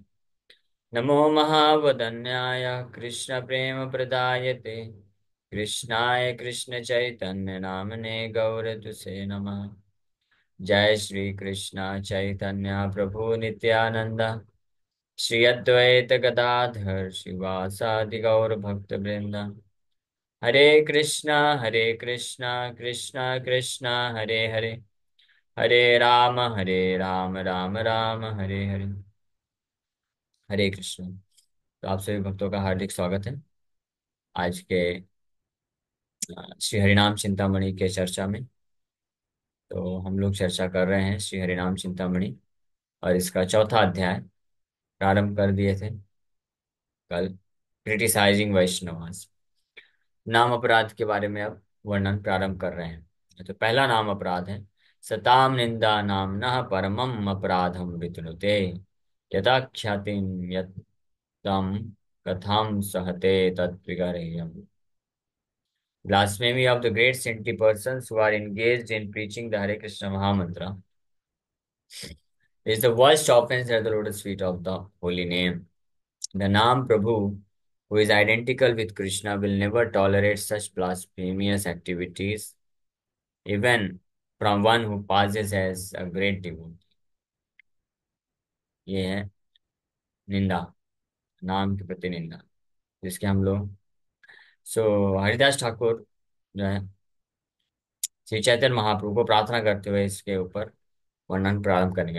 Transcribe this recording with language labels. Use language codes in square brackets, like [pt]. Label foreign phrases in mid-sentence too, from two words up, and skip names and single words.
[sa] नमो महावदन्याय कृष्णप्रेमप्रदायते कृष्णाय कृष्णचैतन्यनामने गौरतुसे नमः। जय श्री कृष्ण चैतन्य प्रभु नित्यानंद श्री अद्वैत गदाधर शिवासादि गौर भक्त वृंद। हरे कृष्णा कृष्णा कृष्णा हरे हरे, हरे राम राम राम हरे हरे। [hi] हरे कृष्ण। तो आप सभी भक्तों का हार्दिक स्वागत है आज के श्री हरिनाम चिंतामणि के चर्चा में। तो हम लोग चर्चा कर रहे हैं श्री हरिनाम चिंतामणि और इसका चौथा अध्याय प्रारंभ कर दिए थे कल, [en] criticizing Vaishnavas. [hi] नाम अपराध के बारे में अब वर्णन प्रारंभ कर रहे हैं। तो पहला नाम अपराध है, [sa] सताम निंदा नाम न परमम अपराधम वितनुते यथा ख्यातिम यत्तम कथाम सहते तत्विगर्ह्यम्। [en] Blasphemy of the great saintly persons who are engaged in preaching the Hare Krishna Mahamantra is the worst offense at the lotus feet of the holy name. The Naam Prabhu, who is identical with Krishna, will never tolerate such blasphemous activities, even from one who passes as a great devotee. [hi] ये है निंदा, नाम के प्रति निंदा, जिसके हम लोग हरिदास ठाकुर जो है श्री चैतन्य महाप्रभु को प्रार्थना करते हुए इसके ऊपर वर्णन प्रारंभ करेंगे।